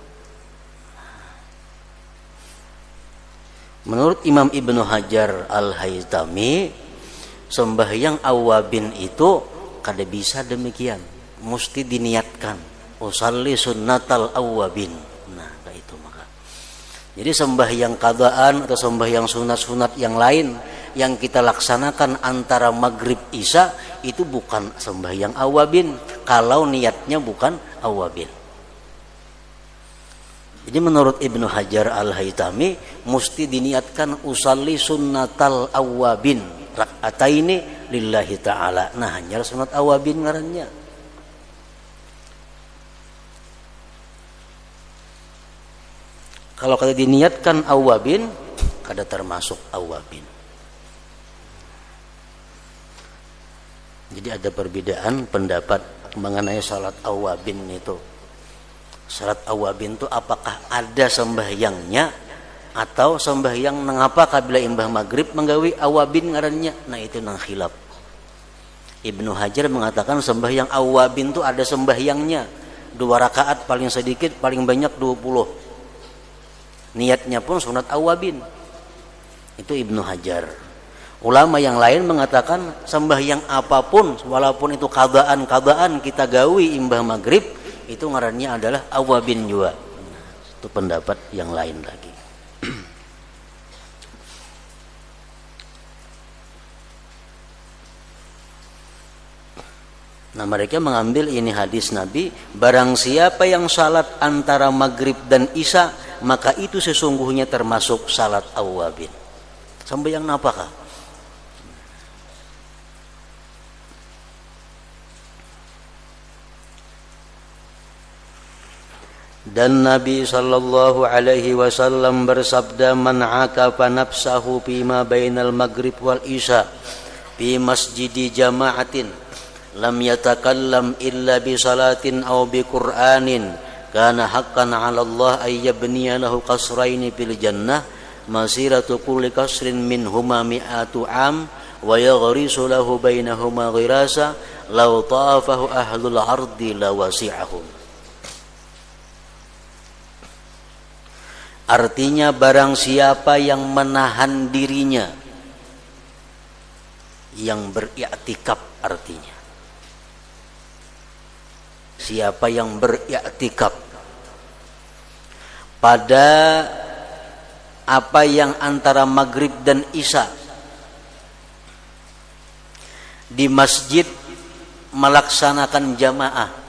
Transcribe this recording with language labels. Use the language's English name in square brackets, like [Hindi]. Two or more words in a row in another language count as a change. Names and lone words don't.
[Indonesian] Menurut Imam Ibnu Hajar Al-Haytami, sembahyang awwabin itu kada bisa demikian, mesti diniatkan [Arabic] أصلي سنة الأوابين. [Indonesian] Nah, itu maka. Jadi sembahyang qadaan atau sembahyang sunat-sunat yang lain yang kita laksanakan antara maghrib isya itu bukan sembahyang awwabin kalau niatnya bukan awwabin. Jadi menurut Ibnu Hajar Al-Haytami mesti diniatkan [Arabic] أصلي سنة الأوابين ركعتين لله تعالى. [Indonesian] Nah, hanya sunat awwabin ngarannya. Kalau kada diniatkan awwabin, kada termasuk awwabin. Jadi ada perbedaan pendapat mengenai salat awwabin itu. Salat awwabin itu apakah ada sembahyangnya atau sembahyang [Banjar] nangapa kabila imbah maghrib menggawi awwabin ngarannya? [Indonesian] Nah, itu nang khilaf. Ibnu Hajar mengatakan sembahyang awwabin itu ada sembahyangnya, 2 rakaat paling sedikit, paling banyak 20. Niatnya pun sunat awwabin. Itu Ibnu Hajar. Ulama yang lain mengatakan sembahyang apapun, walaupun itu qadaan kita gawi imbah maghrib, itu ngarannya adalah awwabin juga. Itu pendapat yang lain lagi. Nah, mereka mengambil ini hadis Nabi, barang siapa yang salat antara maghrib dan isya, maka itu sesungguhnya termasuk salat awwabin. Sembahyang apakah? Dan Nabi [Arabic] صلى الله عليه وسلم [Indonesian] bersabda, [Arabic] من عكف نفسه فيما بين المغرب والعشاء في مسجد جماعة لم يتكلم إلا بصلاة أو بقرآن كان حقا على الله أن يبني له قصرين في الجنة مسيرة كل قصر منهما مائة عام ويغرس له بينهما غراسا لو طافه أهل الأرض لوسعهم. [Indonesian] Artinya barang siapa yang menahan dirinya, yang beriktikaf, artinya siapa yang beriktikaf pada apa yang antara maghrib dan isya di masjid melaksanakan jamaah.